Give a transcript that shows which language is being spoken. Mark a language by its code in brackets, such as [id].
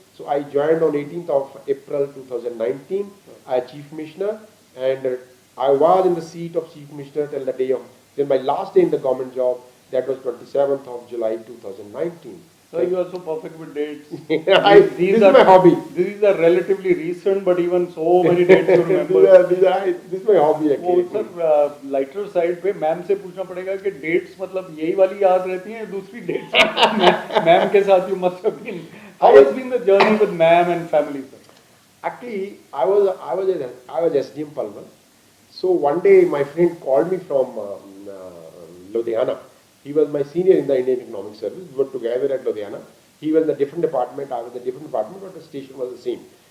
[en] So I joined on 18th of April 2019 as chief commissioner, and I was in the seat of chief commissioner till my last day in the government job. That was 27th of July 2019. So you are so perfect with dates. This is my hobby. These are relatively recent, but even so many dates you remember. This is my hobby actually. [hi] वो sir lighter side पे ma'am से पूछना पड़ेगा कि dates मतलब यही वाली याद रहती हैं, दूसरी डेट्स मैम के साथ [en] you must have been. How has been the journey with ma'am and family, sir? Actually, I was SDM Palwal. So one day my friend called me from Ludhiana. He was my senior in the Indian Economic Service. We were together at Ludhiana. He was in a different department, I was in a different department, but the station was the same.